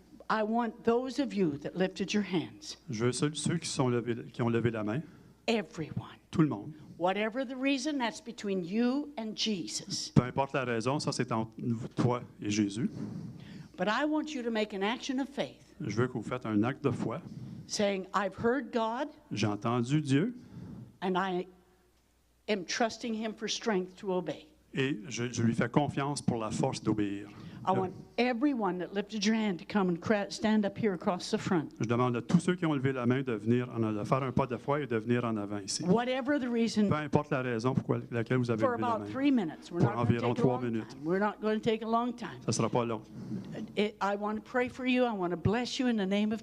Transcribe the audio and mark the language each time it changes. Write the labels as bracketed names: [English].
[English] I want those of you that lifted your hands, [French] je veux ceux qui ont levé la main, [English] everyone, [French] tout le monde. [English] whatever the reason, that's between you and Jesus. [French] Peu importe la raison, ça c'est entre toi et Jésus. [English] But I want you to make an action of faith, [French] Je veux que vous faites un acte de foi. [English] saying, I've heard God [French] J'ai entendu Dieu [English] and I am trusting Him for strength to obey. [French] et je lui fais confiance pour la force d'obéir. [English] I want everyone that lifted your hand to come and stand up here across the front. [French] Je demande à tous ceux qui ont levé la main de venir, de faire un pas de foi et de venir en avant ici. [English] Whatever the reason, [French] Peu importe la raison pour laquelle vous avez [English] for [French] levé la [English] about [French] main. [English] 3 minutes. We're [French] Pour [English] not going to [French] environ [English] take a [French] 3 [English] long [French] minutes. [English] time. We're not going to take a long time. [French] Ça ne sera pas long. [English] I want to pray for you. I want to bless you in the name of